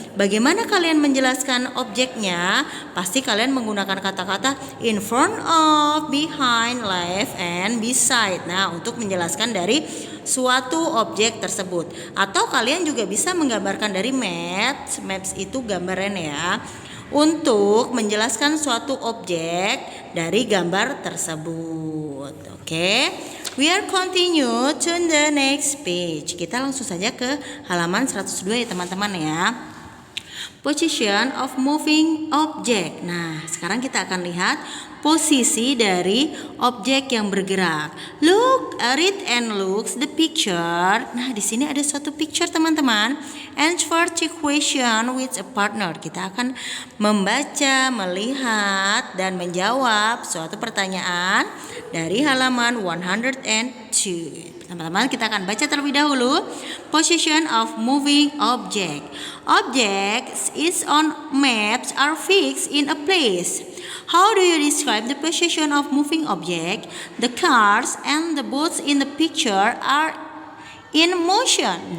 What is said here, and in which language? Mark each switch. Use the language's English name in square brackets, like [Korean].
[Indonesian] Bagaimana kalian menjelaskan objeknya? Pasti kalian menggunakan kata-kata [English] in front of, behind, left, and beside. [Indonesian] Nah, untuk menjelaskan dari suatu objek tersebut. Atau kalian juga bisa menggambarkan dari maps. Maps itu gambaran ya. Untuk menjelaskan suatu objek dari gambar tersebut. Oke. [English] We are continue to the next page. [Indonesian] Kita langsung saja ke halaman 102 ya teman-teman ya. [English] Position of moving object. [Indonesian] Nah, sekarang kita akan lihat posisi dari objek yang bergerak. [English] Look, read and looks the picture. [Indonesian] Nah, di sini ada suatu picture teman-teman. [English] Answer the question with a partner. [Indonesian] Kita akan membaca, melihat, dan menjawab suatu pertanyaan dari halaman 102. Teman-teman, kita akan baca terlebih dahulu. [English] Position of moving object. Objects is on maps are fixed in a place. How do you describe the position of moving object? The cars and the boats in the picture are in motion.